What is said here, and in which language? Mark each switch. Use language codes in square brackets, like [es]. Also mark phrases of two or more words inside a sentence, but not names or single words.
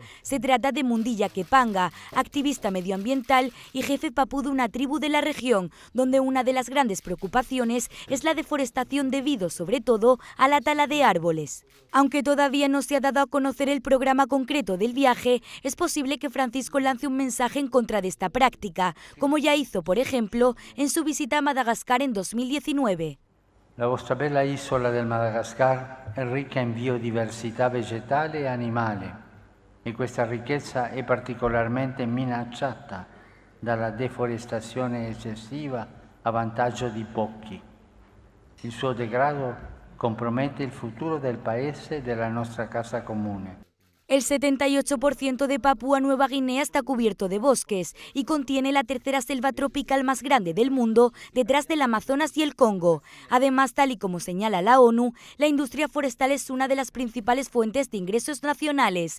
[es] Se trata de Mundilla Kepanga, activista medioambiental y jefe papú de una tribu de la región, donde una de las grandes preocupaciones es la deforestación debido, sobre todo, a la tala de árboles. Aunque todavía no se ha dado a conocer el programa concreto del viaje, es posible que Francisco lance un mensaje en contra de esta práctica, como ya hizo, por ejemplo, en su visita a Madagascar en 2019. [it] La vostra bella isola del Madagascar è ricca in biodiversità vegetale e animale e questa ricchezza è particolarmente minacciata dalla deforestazione eccessiva a vantaggio di pochi. Il suo degrado compromette il futuro del paese e della nostra casa comune. [es] El 78% de Papúa Nueva Guinea está cubierto de bosques y contiene la tercera selva tropical más grande del mundo, detrás del Amazonas y el Congo. Además, tal y como señala la ONU, la industria forestal es una de las principales fuentes de ingresos nacionales.